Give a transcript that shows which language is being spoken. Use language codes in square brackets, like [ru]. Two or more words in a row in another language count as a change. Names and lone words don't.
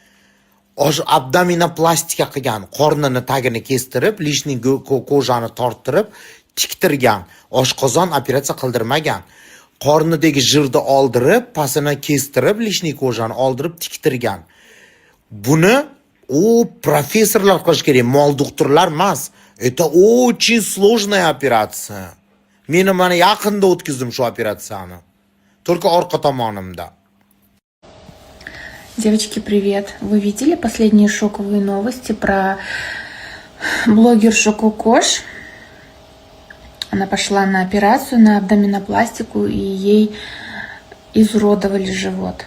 [uz] Abdominoplastika qilgan, qornini tagini kestirib, lishning ko'jani torttirib, tiktirgan. Oshqozon operatsiya qildirmagan. Qornidagi jirni oldirib, pasini kestirib, lishning ko'jani oldirib tiktirgan. Buni professorlar qilish kerak, mol doktorlar emas. [ru] Это очень сложная операция. [uz] Men mana yaqinda o'tkazdim shu operatsiyani. Только orqa tomonimda. [ru] Девочки, привет! Вы видели последние шоковые новости про блогершу Кокош? Она пошла на операцию, на абдоминопластику, и ей изуродовали живот.